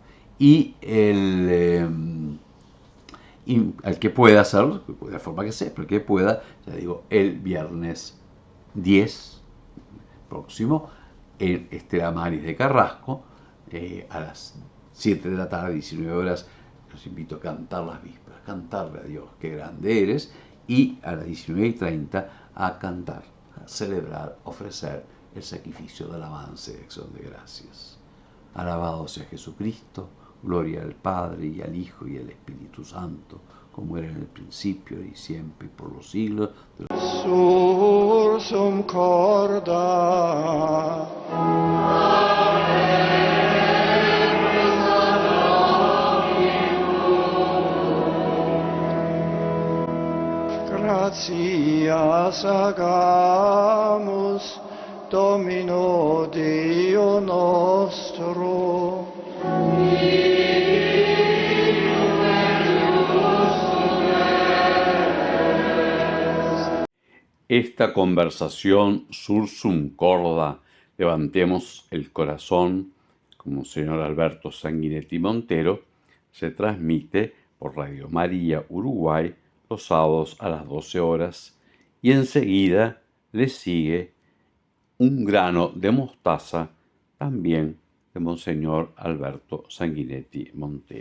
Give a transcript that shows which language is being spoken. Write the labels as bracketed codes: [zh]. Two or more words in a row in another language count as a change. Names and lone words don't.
[es] Y al que pueda hacerlo, de la forma que sea, pero el que pueda, ya digo, el viernes 10 próximo en Estela Maris de Carrasco, a las 7 de la tarde, 19 horas, los invito a cantar las vísperas, cantarle a Dios, qué grande eres, y a las 19:30 a cantar, a celebrar, ofrecer el sacrificio de alabanza y de acción de gracias. Alabado sea Jesucristo, gloria al Padre y al Hijo y al Espíritu Santo, como era en el principio y siempre y por los siglos de los siglos. [la] Sursum corda. Gratias agamus Domino Deo nostro. [es] Esta conversación [la] sursum corda, [es] levantemos el corazón, como señor Alberto Sanguinetti Montero, se transmite por Radio María Uruguay los sábados a las 12 horas y enseguida le sigue Un grano de mostaza, también de Monseñor Alberto Sanguinetti Montero.